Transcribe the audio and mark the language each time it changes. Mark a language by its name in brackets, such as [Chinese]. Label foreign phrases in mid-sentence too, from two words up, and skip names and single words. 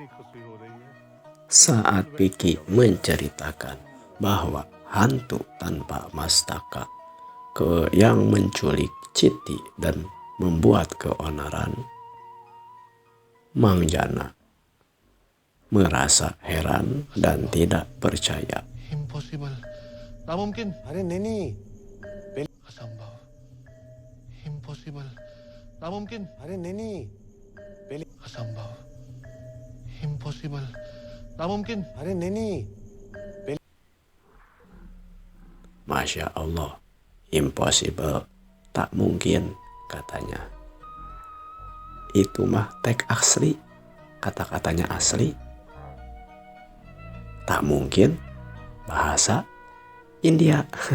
[Indonesian] Saat Vicky menceritakan bahwa hantu tanpa mastaka yang menculik Citi dan membuat keonaran, Mang Jana merasa heran dan tidak percaya. Impossible. Tak mungkin. [Hindi] अरे नहीं नहीं असंभव. [Indonesian] Impossible. Tak mungkin. [Hindi] अरे नहीं नहीं असंभव. [Indonesian] Impossible. Tak mungkin. [Hindi] अरे नहीं नहीं [Arabic] ما شاء الله, [Indonesian] impossible, tak mungkin, katanya. Itu mah teks asli, kata-katanya asli. Tak mungkin, bahasa India.